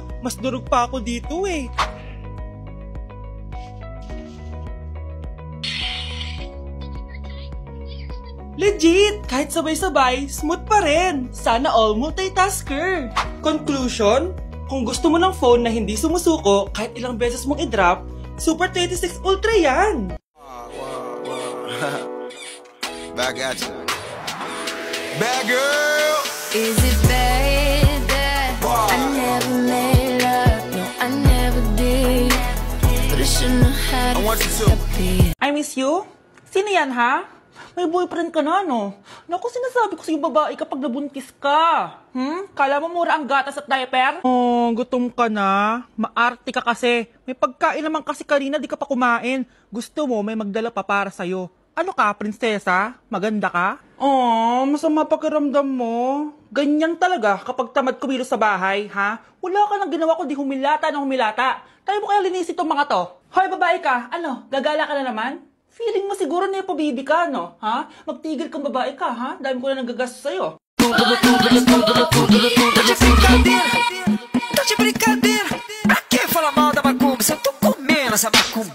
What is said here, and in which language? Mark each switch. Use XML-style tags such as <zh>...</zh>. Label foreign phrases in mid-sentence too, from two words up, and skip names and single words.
<tl>Mas durog pa ako dito eh! Legit! Kahit sabay-sabay, smooth pa rin! Sana all multitasker! Conclusion? Kung gusto mo ng phone na hindi sumusuko kahit ilang beses mong i-drop, Super 26 Ultra yan!</tl> <en>Back at you. Bad girl! Is it bad that I never made love? No, I never did. But I shouldn't have had I want you to. I miss you?</en> <tl>Sino yan ha? May boyfriend ka na, no? Naku, sinasabi ko sa'yo babae kapag nabuntis ka. Kala mo mura ang gatas at diaper? Oh, gutom ka na? Maarte ka kasi. May pagkain naman kasi kanina, di ka pa kumain. Gusto mo, may magdala pa para sa'yo. Ano ka, prinsesa? Maganda ka? Oh, masama pakiramdam mo. Ganyan talaga kapag tamad kumilos sa bahay, ha? Wala ka nang ginawa kundi humilata ng humilata. Tayo mo kaya linisin itong mga to. Hoy, babae ka, ano, gagala ka na naman? Feeling mo siguro na ipabibi ka, no? Ha? Magtigil kang babae ka, ha? Dami ko na nagagastos sa'yo.</tl> <pt>Tá de brincadeira, pra que falar mal da macumba se eu tô comendo essa macumba?</pt>